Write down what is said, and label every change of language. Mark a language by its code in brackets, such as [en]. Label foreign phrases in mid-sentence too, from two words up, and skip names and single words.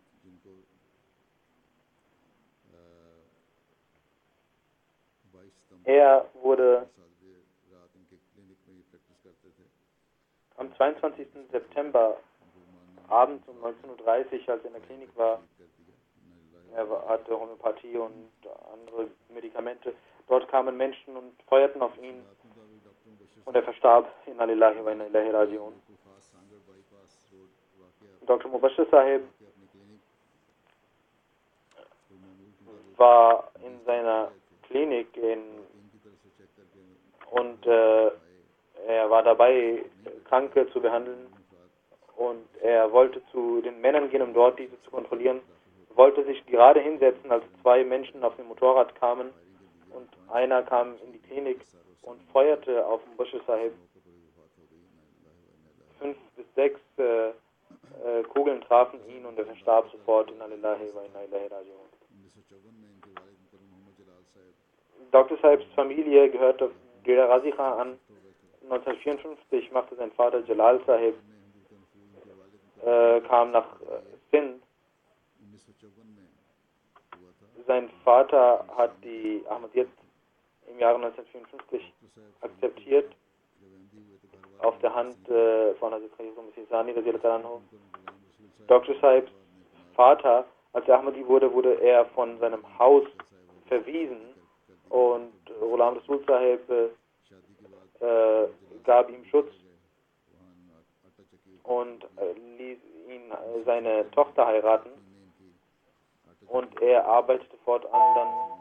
[de] Er wurde am 22. September abends um 19:30 Uhr, als er in der Klinik war, er hatte Homöopathie und andere Medikamente. Dort kamen Menschen und feuerten auf ihn und er verstarb. [ar] إنا لله وإنا إليه راجعون. [de] Dr. Mubashir Sahib war in seiner Klinik und er war dabei, Kranke zu behandeln und er wollte zu den Männern gehen, um dort diese zu kontrollieren. Er wollte sich gerade hinsetzen, als zwei Menschen auf dem Motorrad kamen und einer kam in die Klinik und feuerte auf Mubashir Sahib. 5 bis 6 Kugeln trafen ihn und er verstarb sofort. [ar] إنا لله وإنا إليه راجعون. [de] Dr. Sahibs Familie gehörte Dera Ghazi Khan an. 1954 machte sein Vater Jalal Sahib, kam nach Sindh. Sein Vater hat die Ahmadiyyat im Jahre 1954 akzeptiert, auf der Hand von Hazrat Khalifah Masih Sani [ar] رضي الله عنه. [de] Dr. Sahibs Vater, als er Ahmadi wurde, wurde er von seinem Haus verwiesen und Ghulam Rasul Sahib gab ihm Schutz und ließ ihn seine Tochter heiraten, und er arbeitete fortan dann